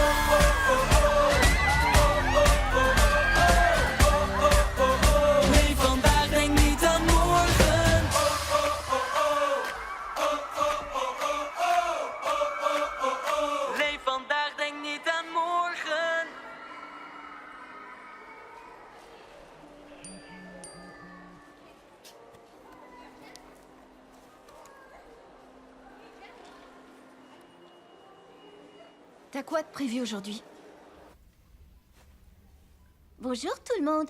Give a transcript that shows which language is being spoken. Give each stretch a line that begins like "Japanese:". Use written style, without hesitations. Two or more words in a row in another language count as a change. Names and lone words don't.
Dutch: Leef vandaag, denk niet aan morgen. Leef vandaag, denk niet aan morgen.
French: T'as quoi de prévu aujourd'hui? Bonjour tout le monde.